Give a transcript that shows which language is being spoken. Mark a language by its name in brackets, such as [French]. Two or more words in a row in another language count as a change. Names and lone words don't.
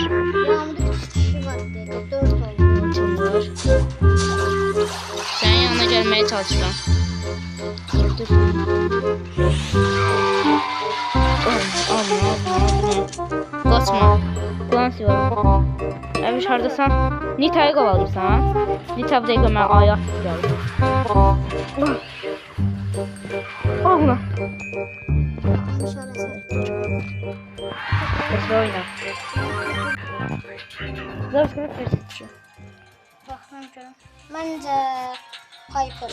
[Turkish] Yanımda 3 kişi var dedi. 4 oldu. Ultim var. Senin yanına gelmeye çalışıyorum. Dur. Alma. Kaçma. [Azerbaijani] Kulans var. Abi hardasan? Nita'yı kovalayırsan. Nita bir dəqiqə mənə ayaq gəldi. Oğlum. [Turkish] Tekrar oyna. Bence Piper.